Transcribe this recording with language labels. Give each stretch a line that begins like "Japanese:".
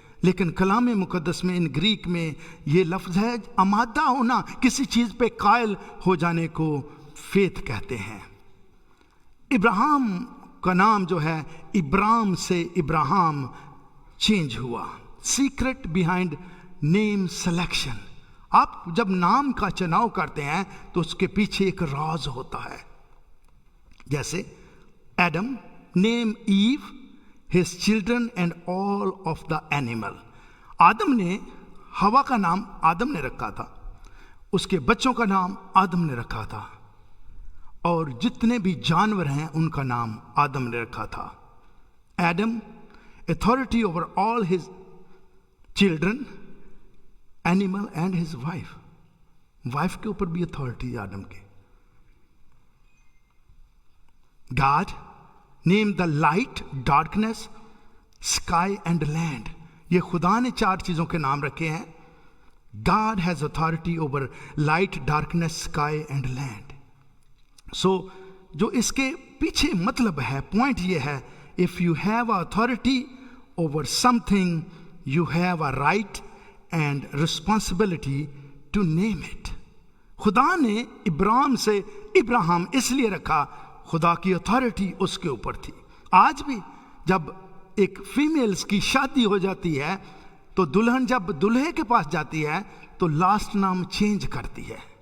Urdu: لیکن کلام مقدس میں ان گریک میں یہ لفظ ہے آمادہ ہونا، کسی چیز پہ قائل ہو جانے کو فیتھ کہتے ہیں. ابراہم کا نام جو ہے ابرام سے ابراہم چینج ہوا.
English: Secret behind name selection.
Urdu: آپ جب نام کا چناؤ کرتے ہیں تو اس کے پیچھے ایک راز ہوتا ہے. جیسے
English: Adam name Eve his children and all of the animal.
Urdu: آدم نے ہوا کا نام آدم نے رکھا تھا، اس کے بچوں کا نام آدم نے رکھا تھا، اور جتنے بھی جانور ہیں ان کا نام آدم نے رکھا تھا.
English: Adam authority over all his children, animal and his wife.
Urdu: Wife کے اوپر بھی اتھارٹی آدم کی.
English: God name the light, darkness, sky and land.
Urdu: یہ خدا نے 4 چیزوں کے نام رکھے ہیں.
English: God has authority over light, darkness, sky and land. So
Urdu: جو اس کے پیچھے مطلب ہے، پوائنٹ یہ ہے،
English: if you have authority over something, you have a right and responsibility to name it.
Urdu: خدا نے ابراہیم سے ابراہم اس لیے رکھا، خدا کی اتھارٹی اس کے اوپر تھی. آج بھی جب ایک فیمیلز کی شادی ہو جاتی ہے تو دلہن جب دلہے کے پاس جاتی ہے تو لاسٹ نام چینج کرتی ہے.